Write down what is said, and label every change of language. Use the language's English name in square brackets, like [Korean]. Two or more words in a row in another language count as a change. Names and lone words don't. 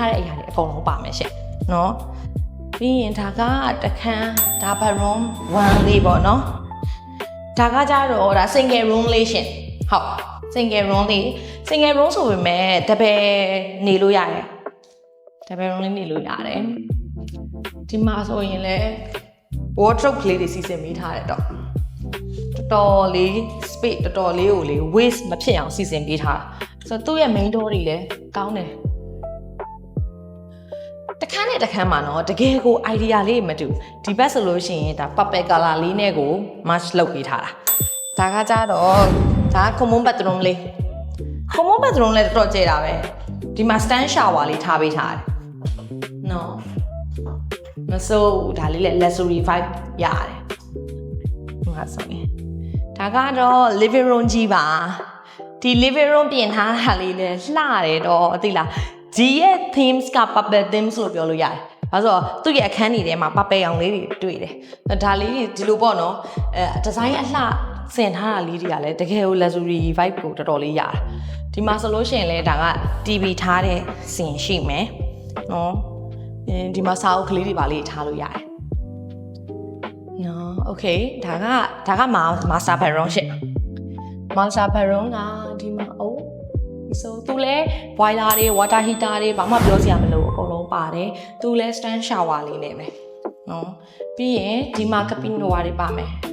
[Burmese] ထားတဲ့အရာတွေအကုန်လုံးပါမယ်ရှင့်နော်ပြီးရင်ဒါကတခန်းဒါ bedroom 1လေးပေါ့နော်ဒါကကြတော့ဒါ [English] single room [Burmese] လေးရှင်ဟုတ် [English] single room [Burmese] လေး [English] single room [Burmese] ဆိုပေမဲ့တပယ်နေလို့ရတယ်တပယ် room လေးနေလို့ရတယ်ဒီမှာဆိုရင်လည်း wardrobe လေးတွေစီစဉ်ပေးထားတယ်တော့တော်တော်လေး space တော်တော်လေးကိုလေ waste မဖြစ်အောင်စီစဉ်ပေးထားတာဆိုတော့သူ့ရဲ့ [English] main door [Burmese] တွေလည်းကောင်းတယ် တခန်းနဲ့တခန်းမှာနော်တကယ်ကို idea လေးမတူဒီဘက်ဆိုလို့ရှိရင်ဒါ [English] purple color [Burmese] လေးနဲ့ကို match လုပ်ပေးထားတာဒါကကြတော့ဒါ [English] common bathroom [Burmese] လေး [English] common bathroom [Burmese] လည်းတော်တော်ကျယ်တာပဲဒီမှာ [English] stand shower [Burmese] လေးထားပေးထားတယ် နော်မဆိုးဒါလေးလည်း [English] luxury vibe [Burmese] ရတယ်ဟိုဟာဆိုရင်ဒါကတော့ [English] living room [Burmese] ကြီးပါဒီ [English] living room [Burmese] ပြင်ထားတာလေးလည်းလှတယ်တော့သိလားဒီရဲ့ themes က [English] purple themes [Burmese] လို့ပြောလို့ရတယ်။ဘာလို့ဆိုတော့သူ့ရဲ့အခန်းတွေထဲမှာ purple ရောင်လေးတွေတွေ့တယ်။ဒါလေးတွေဒီလိုပေါ့နော်။ဒီဇိုင်းအလှဆ င်ထားတာလေးတွေကလည်းတကယ်ကို [English] luxury vibe [Burmese] ကိုတော်တော်လေးရတယ်။ဒီမှာဆိုလို့ရှိရင်လည်းဒါက TV ထားတဲ့စင်ရှိမယ်။နော်။ဒီမှာစာအုပ်ကလေးတွေပါလေးထားလို့ရတယ်။နော် okay ဒါက [English] master bedroom [Burmese] ရှင့်။ [English] master bedroom [Burmese] ကဒီမှာဆိုသူလဲ boiler တွေ [English] water heater [Burmese] တွေဘာမှပြောစရာမလိုအကုန်လုံးပါတယ်သူလဲ [English] stand shower [Burmese] လေးနဲ့ပဲနော်ပြီးရင်ဒီမှာ cabinet တွေပါမယ်